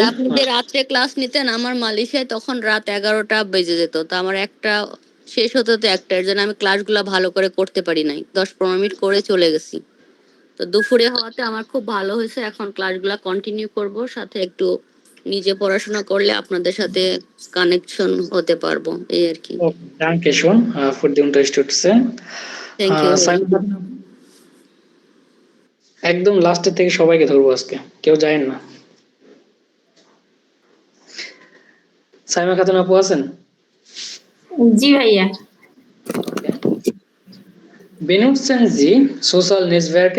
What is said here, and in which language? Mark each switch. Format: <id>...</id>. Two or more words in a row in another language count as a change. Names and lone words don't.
<bn>আপনি যে রাত্রে ক্লাস নিতেন আমার মালয়েশিয়ায়, তখন রাত 11টা বেজে যেত, তো আমার একটা শেষ হতো তো একটা, এর জন্য আমি ক্লাসগুলো ভালো করে করতে পারি নাই, 10-15 মিনিট করে চলে গেছি। তো দুপুরে হওয়াতে আমার খুব ভালো হয়েছে, এখন ক্লাসগুলো কন্টিনিউ করব, সাথে একটু নিজে পড়াশোনা করলে আপনাদের সাথে কানেকশন হতে পারবো, এই আর কি।</bn> <de>Danke schön für die Unterstützung.</de> <en>thank you.</en> <bn>একদম লাস্টের থেকে সবাইকে ধরবো আজকে, কেউ যায় না। সাইমা খাতুন আপু আছেন? জি ভাইয়া।</bn> <de>Benutzen Sie sozialen Netzwerken?</de>